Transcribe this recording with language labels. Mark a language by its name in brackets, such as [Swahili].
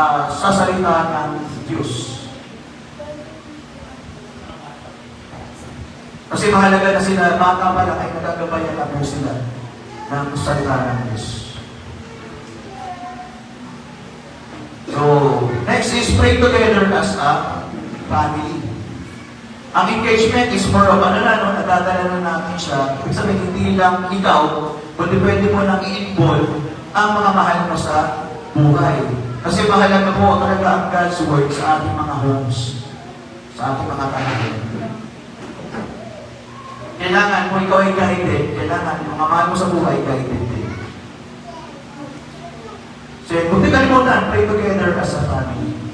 [Filipino] sa salita ng Diyos. Kasi mahalaga na sila, bata pa lang ay nagagabayan na po sila ng salita ng Diyos. [English] So, next is pray together as a family. [Filipino] Ang engagement is more of nadadala na natin siya. Ibig sabihin, hindi lang ikaw, kundi pwede mo nang i-involve ang mga mahal mo sa buhay. Kasi mahalaga po talaga ang God's Word sa ating mga homes, sa ating mga tahanan. Kailangan kung ikaw ay guided, kailangan yung mga mahal mo sa buhay guided din. [English] So, [Filipino] kung di kalimutan, [English] pray together as a family.